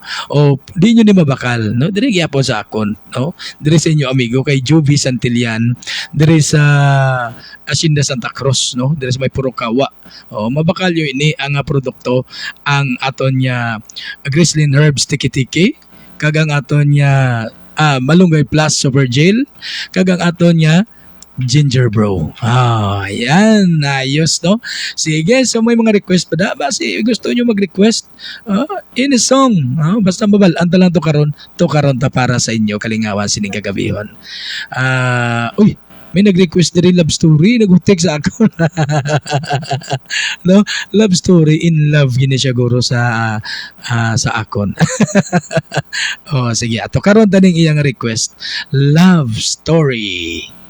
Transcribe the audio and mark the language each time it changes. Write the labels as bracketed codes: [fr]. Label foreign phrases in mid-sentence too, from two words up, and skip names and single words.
[hil] Di nyo ni mabakal, no, diri gyapon sa akon, no, diri sa inyo amigo kay Jovi Santillan diri sa Hacienda Santa Cruz, no, diri sa may Purukawa. Mabakal yo ini ang produkto, ang aton nya Grizzlin Herbs Tiki-Tiki kag ang aton nya Malunggay Plus Super Gel kag ang aton nya ginger, bro. Ayan, ayos, no? Sige, so may mga request pa da. Basi gusto nyo mag-request [en] in a song, [hil] basta mabalaan ta lang to karon ta para sa inyo kalingawan sining kagabihon. Uy, may nag-request na rin love story, nag-text sa ako. No, love story, [en] in love [hil] gini siya guro sa akon. Sige, ato karon taning iyang request, love story.